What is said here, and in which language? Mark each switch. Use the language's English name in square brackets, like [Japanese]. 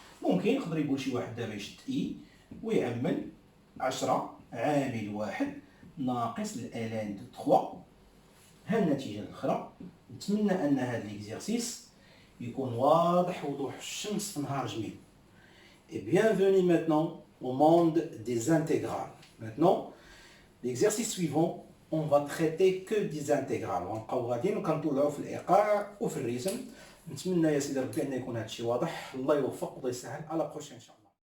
[Arabic] ممكن يقدر يقول شي واحد دابا يشد اي ويعمل 10 عامل واحد ناقص الالان دو 3. ها النتيجه الاخرى. نتمنى ان هذا ليكزيرسيس يكون واضح وضوح الشمس في نهار جميل. [French] Et bienvenue maintenant au monde des intégrales. Maintenant, l'exercice suivant, on va traiter que des intégrales. [Arabic] ونبقاو غاديين وكنطلعوا في الايقاع وفي الرسم. نتمنى يا سيدي ربي ان يكون هذا الشيء واضح. الله يوفق والله يسهل. على بروشين ان شاء الله.